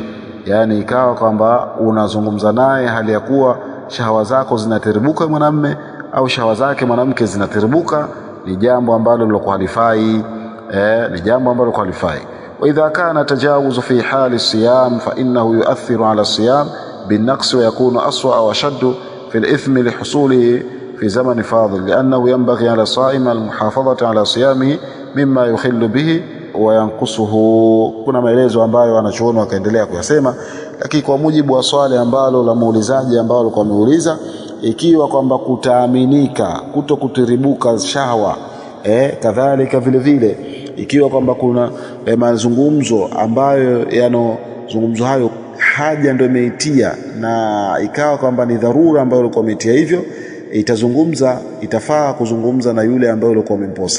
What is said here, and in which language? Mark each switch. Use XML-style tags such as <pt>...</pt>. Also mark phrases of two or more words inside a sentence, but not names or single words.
<sw>Yani ikawa kwamba unazungumza naye hali ya kuwa shahawa zako zinatiribuka mwanamume au shahawa zake mwanamke zinatiribuka, ni jambo ambalo lilikuwa halifai, ni jambo ambalo lilikuwa halifai.</sw> <ar>وإذا كان تجاوز في حال صيام فإنه يؤثر على صيام بالنقص ويكون أسوأ وشد في الإثم لحصوله في زمن فاضل، لأنه ينبغي على الصائم المحافظة على صيامه مما يخل به وينقصه.</ar> <sw>Kuna maelezo ambayo wanachuoni wakaendelea kuyasema, lakini kwa mujibu wa swali ambalo la muulizaji ambao alikuwa ameuliza, ikiwa kwamba kutaaminika kutokutiribuka shahwa, kadhalika vile vile ikiwa kwamba kuna mazungumzo ambayo yanozungumzo hayo haja ndio imeitia, na ikawa kwamba ni dharura ambayo ilikuwa imeitia hivyo, itafaa kuzungumza na yule ambaye alikuwa amemposa.</sw>